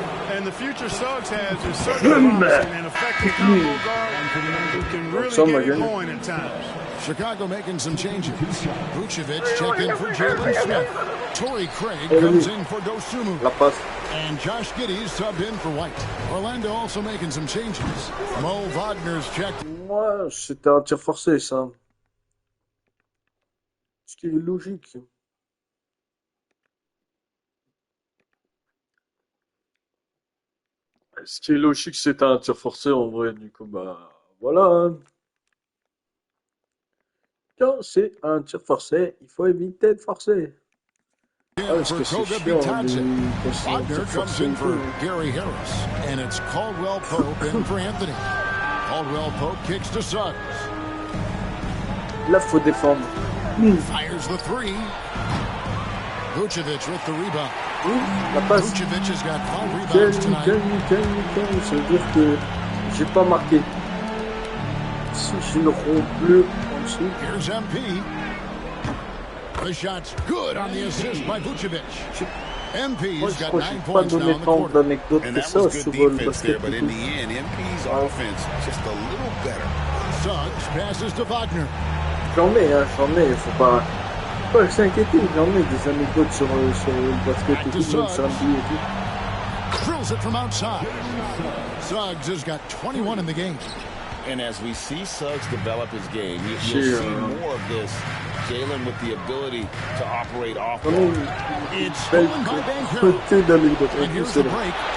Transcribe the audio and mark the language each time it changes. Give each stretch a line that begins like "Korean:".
English: And the future Suggs has is certainly promising an effective combo guard who can really get it going at times. Chicago making some changes. Vucevic check in for Jalen Smith. Torrey Craig comes in for Dosunmu. And Josh Giddey subbed in for White. Orlando also making some changes. Mo Wagner's checked.
French: Moi, c'était un tir forcé, ça. Ce qui est logique. Ce qui est logique, c'est un tir forcé en vrai. Du coup, bah voilà. Hein. Quand c'est un tir forcé, il faut éviter de forcer. Ah, parce que c'est chiant,
English: Wagner comes in for Gary Harris, and it's Caldwell Pope in for Anthony. Caldwell Pope kicks to Suggs.
French: Là, faut défendre.
English: Fires the three. Vucevic with the rebound.
French: La passe.
English: Vucevic has got 5 rebounds tonight.
French: Nickel. Ça veut dire que j'ai pas marqué. Si je le rond bleu en dessous.
English: Here's MP. The shot's good on the assist by Vucevic. MP's got 9 points now in the quarter. And that was good defense there, but in the end, MP's offense just a little better. Suggs passes to Wagner.
French: J'en ai, faut pas s'inquiéter, j'en ai des anecdotes sur le basket et tout, sur NBA et tout.
English: Drills it from outside. Suggs has got 21 in the game. And as we see Suggs develop his game, you'll see more of this. Jalen with the ability to operate off ball. It's stolen by Banchero. And here's the break.